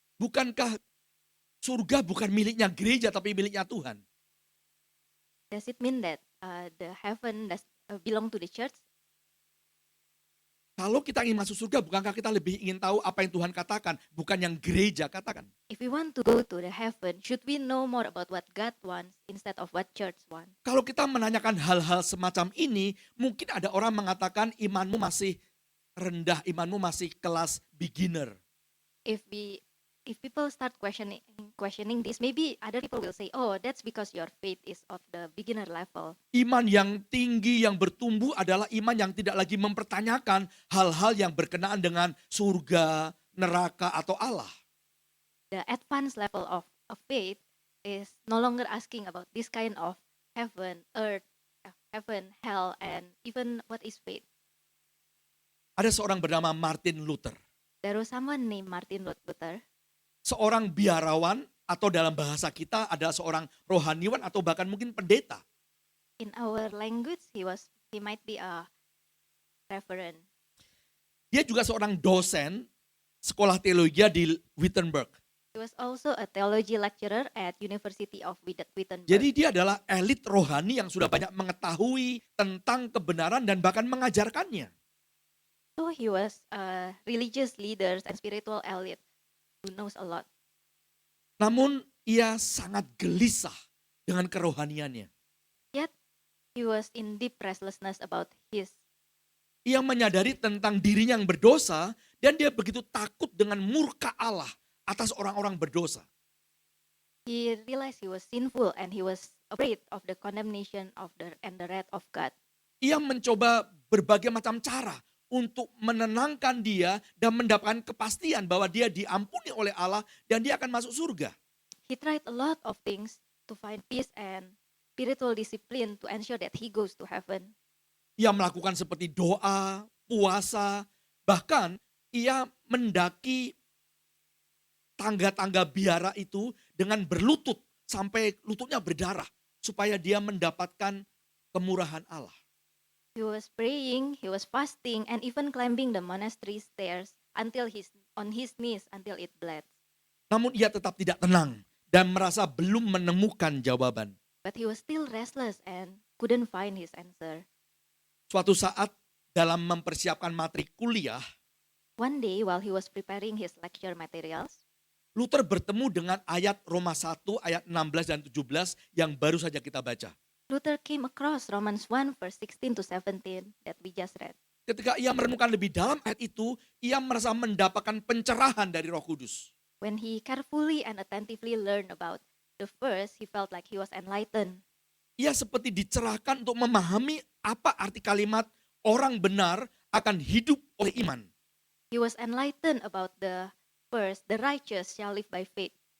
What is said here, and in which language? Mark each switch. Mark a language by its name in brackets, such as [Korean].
[Indonesian] Bukankah surga bukan miliknya gereja tapi miliknya Tuhan? [English] Does it mean that the heaven does belong to the church? [Indonesian] Kalau kita ingin masuk surga, bukankah kita lebih ingin tahu apa yang Tuhan katakan, bukan yang gereja katakan? [English] If we want to go to the heaven, should we know more about what God wants instead of what church wants? [Indonesian] Kalau kita menanyakan hal-hal semacam ini, mungkin ada orang mengatakan imanmu masih rendah, imanmu masih kelas beginner. [English] If people start questioning this, maybe other people will say, oh, that's because your faith is of the beginner level. [Indonesian] Iman yang tinggi, yang bertumbuh adalah iman yang tidak lagi mempertanyakan hal-hal yang berkenaan dengan surga, neraka, atau Allah. [English] The advanced level of faith is no longer asking about this kind of heaven, earth, heaven, hell, and even what is faith. [Indonesian] Ada seorang bernama Martin Luther. [English] There was someone named Martin Luther. [Indonesian] Seorang biarawan atau dalam bahasa kita adalah seorang rohaniwan atau bahkan mungkin pendeta. [English] In our language, he might be a reverend. [Indonesian] Dia juga seorang dosen sekolah teologi di Wittenberg. [English] He was also a theology lecturer at University of Wittenberg. [Indonesian] Jadi dia adalah elit rohani yang sudah banyak mengetahui tentang kebenaran dan bahkan mengajarkannya. [English] So he was a religious leaders and spiritual elite who knows a lot. [Indonesian] Namun ia sangat gelisah dengan kerohaniannya. [English] Yet he was in deep restlessness about his. [Indonesian] Ia menyadari tentang dirinya yang berdosa dan dia begitu takut dengan murka Allah atas orang-orang berdosa. [English] He realized he was sinful and he was afraid of the condemnation and the wrath of God. [Indonesian] Ia mencoba berbagai macam cara untuk menenangkan dia dan mendapatkan kepastian bahwa dia diampuni oleh Allah dan dia akan masuk surga. [English] He tried a lot of things to find peace and spiritual discipline to ensure that he goes to heaven. [Indonesian] Ia melakukan seperti doa, puasa, bahkan ia mendaki tangga-tangga biara itu dengan berlutut sampai lututnya berdarah supaya dia mendapatkan kemurahan Allah. [English] He was praying, he was fasting, and even climbing the monastery stairs on his knees until it bled. [Indonesian] Namun ia tetap tidak tenang dan merasa belum menemukan jawaban. [English] But he was still restless and couldn't find his answer. [Indonesian] Suatu saat dalam mempersiapkan materi kuliah, [English] One day, while he was preparing his lecture materials, [Indonesian] Luther bertemu dengan ayat Roma 1 ayat 16 dan 17 yang baru saja kita baca. [English] Luther came across Romans 1 verse 16 to 17 that we just read. [Indonesian] Ketika ia merenungkan lebih dalam ayat itu, ia merasa mendapatkan pencerahan dari Roh Kudus. [English] When he carefully and attentively learned about the verse, he felt like he was enlightened. [Indonesian] Ia seperti dicerahkan untuk memahami apa arti kalimat orang benar akan hidup oleh iman. [English] He was enlightened about the verse, the righteous shall live by faith.